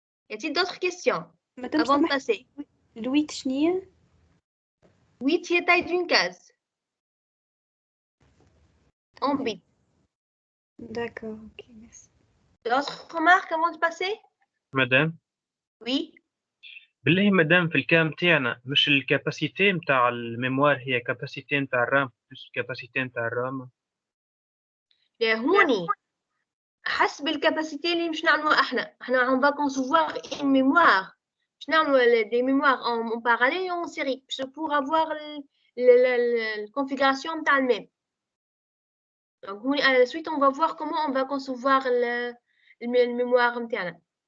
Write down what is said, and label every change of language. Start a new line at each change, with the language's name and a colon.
French: Y a-t-il d'autres questions Madame avant de passer?
Arabic: Louis شنية؟
French: 8 هي taille d'une case. En bits. D'accord, ok, merci. D'autres remarques avant de passer?
Arabic: مدام
French: Oui.
Arabic: بالله مدام في الكام تاعنا مش الكاباسيتي نتاع الميموار هي كاباسيتي نتاع الرام بلس كاباسيتي نتاع الرام. هوني حسب الكاباسيتي اللي مش نعملوها احنا
French: on va concevoir une mémoire
Arabic: مش نعملوا
French: des mémoires en parallèle et en série pour avoir la configuration
Arabic: نتاع الميم.
French: Donc
Arabic: هوني
French: à la suite on va voir comment on va concevoir le mémoire نتاعنا.